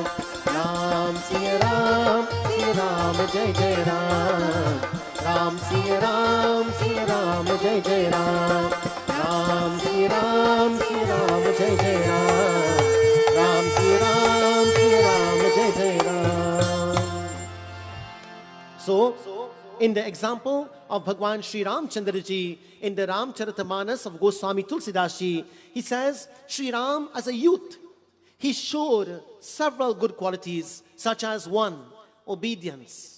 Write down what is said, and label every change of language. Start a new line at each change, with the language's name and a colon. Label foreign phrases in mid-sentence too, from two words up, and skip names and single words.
Hindi: राम सिया राम जय जय राम। राम सिया राम जय जय राम। राम सिया राम जय जय राम। राम सिया राम जय जय राम।
English: So, in the example of Bhagwan Sri Ramchandra ji, in the Ramcharitamanas of Goswami Tulsidas ji, he says, Sri Ram as a youth, he showed several good qualities, such as 1, obedience.